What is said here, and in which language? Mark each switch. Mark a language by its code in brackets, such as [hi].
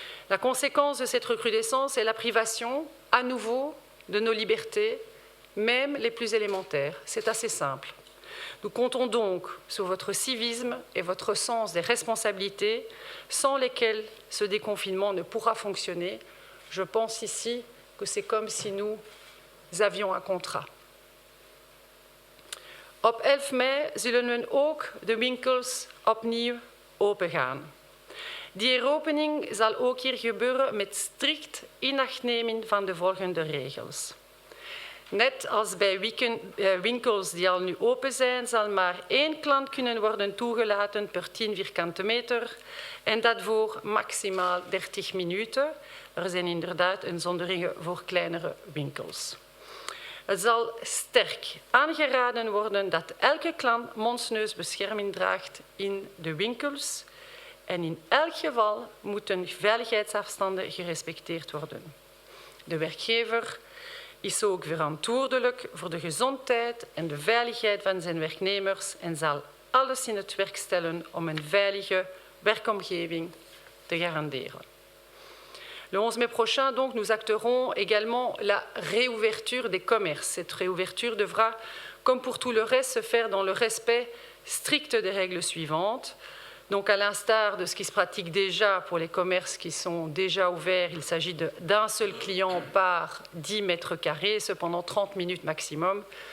[fr] La conséquence de cette recrudescence est la privation, à nouveau, de nos libertés, même les plus élémentaires. C'est assez simple. Nous comptons donc sur votre civisme et votre sens des responsabilités, sans lesquels ce déconfinement ne pourra fonctionner. Je pense ici que c'est comme si nous avions un contrat. [nl] Op 11 mei zullen we ook de winkels opnieuw opengaan. Die heropening zal ook hier gebeuren met strikt inachtnemen van de volgende regels. Net als bij winkels die al nu open zijn, zal maar 1 klant kunnen worden toegelaten per 10 vierkante meter en dat voor maximaal 30 minuten. Er zijn inderdaad uitzonderingen voor kleinere winkels. Het zal sterk aangeraden worden dat elke klant mond-neusbescherming draagt in de winkels en in elk geval moeten veiligheidsafstanden gerespecteerd worden. De werkgever is ook verantwoordelijk voor de gezondheid en de veiligheid van zijn werknemers en zal alles in het werk stellen om een veilige werkomgeving te garanderen. [fr] Le 11 mai prochain, donc, nous acterons également la réouverture des commerces. Cette réouverture devra, comme pour tout le reste, se faire dans le respect strict des règles suivantes. Donc, à l'instar de ce qui se pratique déjà pour les commerces qui sont déjà ouverts, il s'agit d'un seul client par 10 mètres carrés, cependant 30 minutes maximum.